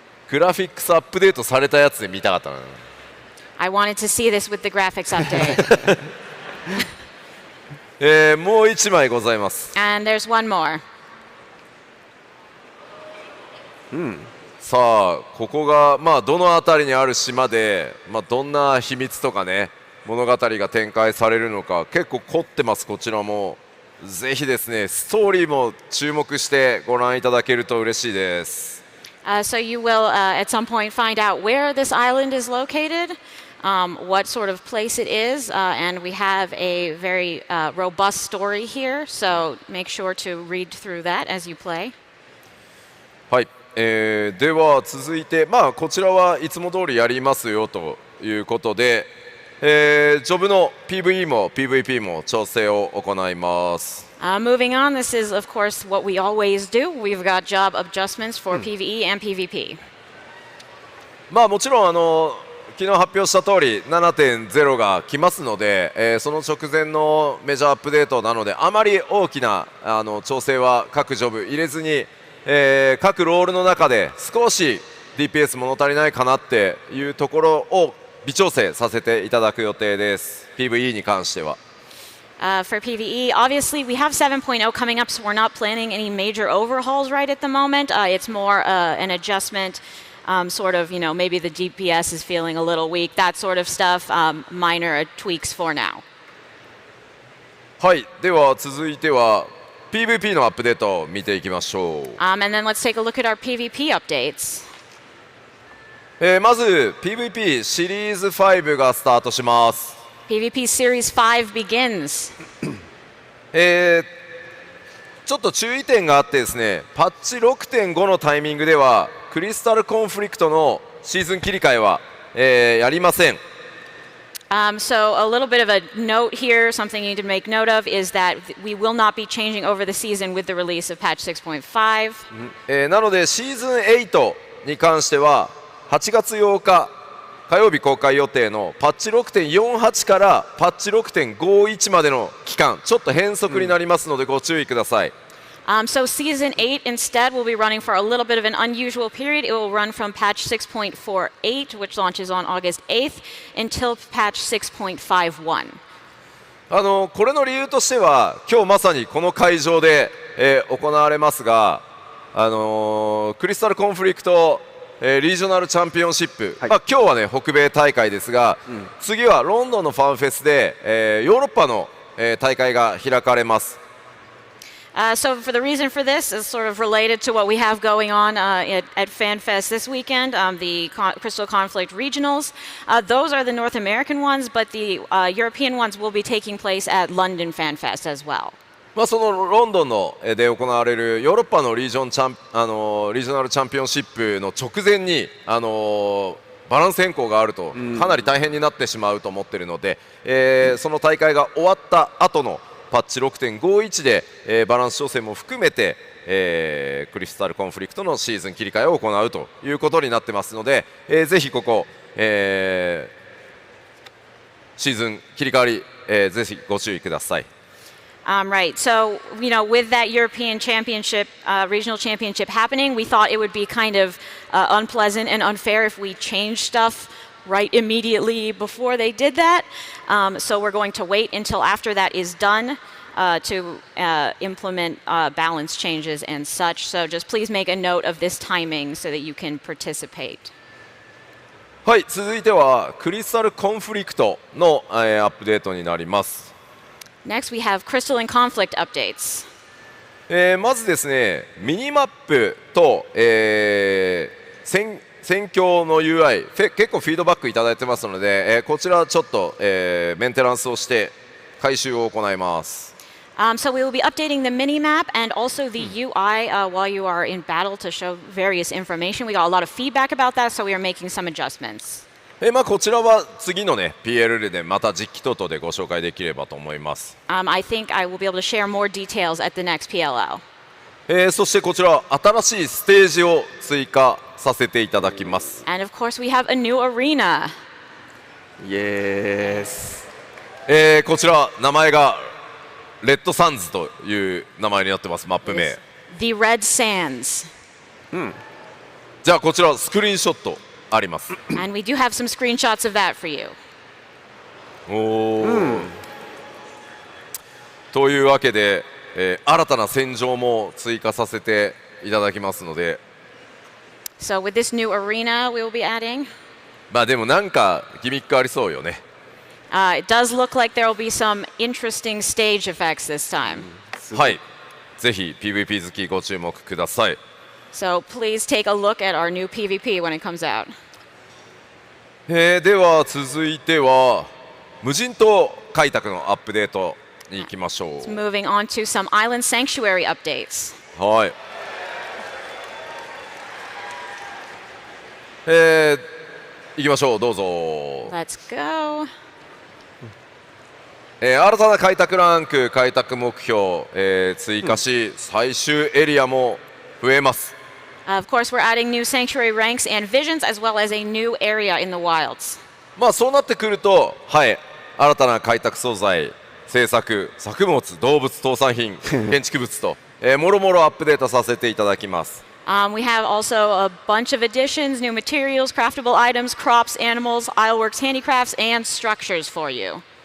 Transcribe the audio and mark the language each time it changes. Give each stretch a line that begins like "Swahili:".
Japanese: グラフィックスアップデートされたやつで見たかったな。
English: I wanted to see this with the graphics update.
Japanese: もう1枚ございます。
English: And there's one more.
Japanese: さあここがどの辺りにある島で、どんな秘密とかね物語が展開されるのか結構凝ってます。こちらもぜひですねストーリーも注目してご覧いただけると嬉しいです。
English: So you will at some point find out where this island is located, what sort of place it is, and we have a very robust story here, so make sure to read through that as you play.
Japanese: はい、では続いてこちらはいつも通りやりますよということで、ジョブの PVE も PVP も調整を行います。
English: Moving on, this is of course what we always do. We've got job adjustments for PvE and PvP.
Japanese: まあもちろん昨日発表した通り 7.0 が来ますので、その直前のメジャーアップデートなのであまり大きな調整は各ジョブ入れずに、各ロールの中で少し DPS 物足りないかなっていうところを微調整させていただく予定です。 PVE に関しては。
English: For PvE, obviously we have 7.0 coming up, so we're not planning any major overhauls right at the moment. It's more an adjustment, sort of, maybe the DPS is feeling a little weak, that sort of stuff, minor tweaks for now.
Japanese: はい、では続いては PVP のアップデートを見ていきましょう。
English: And then let's take a look at our PvP updates.
Japanese: まず PVP シリーズ5がスタートします。
English: PvP Series 5 begins.
Japanese: ちょっと注意点があってですね、パッチ 6.5 のタイミングではクリスタルコンフリクトのシーズン切り替えは、やりません。
English: So a little bit of a note here, something you need to make note of is that we will not be changing over the season with the release of patch 6.5.
Japanese: なのでシーズン8に関しては8月8日火曜日公開予定のパッチ 6.48 からパッチ 6.51 までの期間ちょっと変則になりますのでご注意ください。
English: So season 8 instead will be running for a little bit of an unusual period. It will run from patch 6.48, which launches on August 8th, until patch 6.51.
Japanese: これの理由としては今日まさにこの会場で、行われますが、クリスタルコンフリクトリージョナルチャンピオンシップ、今日はね北米大会ですが、次はロンドンのファンフェスで、ヨーロッパの、大会が開かれます。
English: So for the reason for this is sort of related to what we have going on at FanFest this weekend, the Crystal Conflict Regionals. Those are the North American ones, but the European ones will be taking place at London FanFest as well.
Japanese: そのロンドンので行われるヨーロッパのリージョナルチャンピオンシップの直前にバランス変更があるとかなり大変になってしまうと思っているので、その大会が終わった後のパッチ 6.51 で、バランス調整も含めて、クリスタルコンフリクトのシーズン切り替えを行うということになってますので、ぜひここ、シーズン切り替わり、ぜひご注意ください。
English: Right. So, with that European Championship, regional championship happening, we thought it would be kind of unpleasant and unfair if we changed stuff right immediately before they did that. So we're going to wait until after that is done to implement balance changes and such. So just please make a note of this timing so that you can participate.
Japanese: はい、続いてはクリスタルコンフリクトの、アップデートになります。
English: Next, we have Crystal and Conflict updates.
Japanese: まずですね、ミニマップと、戦況の UI 結構フィードバックいただいてますので、こちらちょっと、メンテナンスをして改修を行います。
English: So we will be updating the mini-map and also the UI while you are in battle to show various information. We got a lot of feedback about that, so we are making some adjustments.
Japanese: こちらは次のね PLL でまた実機等々でご紹介できればと思います。
English: I think I will be able to share more details at the next PLL.
Japanese: そしてこちら新しいステージを追加させていただきます。
English: And of course we have a new arena. Yes.
Japanese: こちら名前がレッドサンズという名前になってます。マップ名
English: The Red Sands.
Japanese: じゃあこちらスクリーンショットあります。
English: And we do have some screenshots of that for you.
Japanese: というわけで、新たな戦場も追加させていただきますので。
English: So with this new arena we will be adding.
Japanese: でもなんかギミックありそうよね。
English: It does look like there will be some interesting stage effects this time.
Japanese: はい、ぜひ PVP 好きご注目ください。
English: So please take a look at our new PvP when it comes out.
Japanese: では続いては無人島開拓のアップデートに行きましょう。
English: Moving on to some island sanctuary updates.
Japanese: はい。行きましょう。どうぞ。
English: Let's go.
Japanese: 新たな開拓ランク開拓目標、追加し、最終エリアも増えます。
English: Of course, we're adding new sanctuary ranks and visions, as well as a new area in the wilds.
Japanese: まあそうなってくると、はい、新たな開拓素材、製作、作物、動物、特産品、建築物と、もろもろアップデートさせていただきます。
English: We have also a bunch of additions, new materials, craftable items, crops, animals, ironworks, handicrafts, and structures for you.